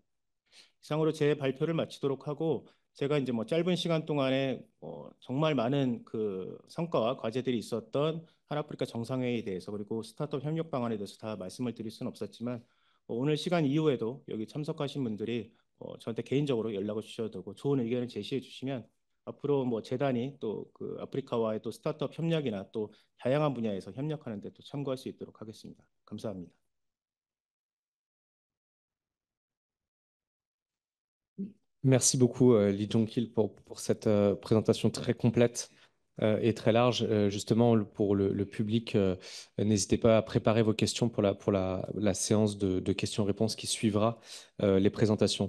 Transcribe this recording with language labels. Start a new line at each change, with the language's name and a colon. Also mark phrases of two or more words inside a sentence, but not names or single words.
Korean: 이상으로 제 발표를 마치도록 하고 제가 이제 뭐 짧은 시간 동안에 정말 많은 그 성과와 과제들이 있었던 한아프리카 정상회의에 대해서 그리고 스타트업 협력 방안에 대해서 다 말씀을 드릴 수는 없었지만 오늘 시간 이후에도 여기 참석하신 분들이 저한테 개인적으로 연락을 주셔도 되고 좋은 의견을 제시해 주시면 앞으로 뭐 재단이 또 그 아프리카와의 또 스타트업 협력이나 또 다양한 분야에서 협력하는 데 또 참고할 수 있도록 하겠습니다. 감사합니다.
French: Merci beaucoup, Lee Jong-kil, pour cette présentation très complète et très large. Justement, pour le public, n'hésitez pas à préparer vos questions pour la séance de questions-réponses qui suivra les présentations.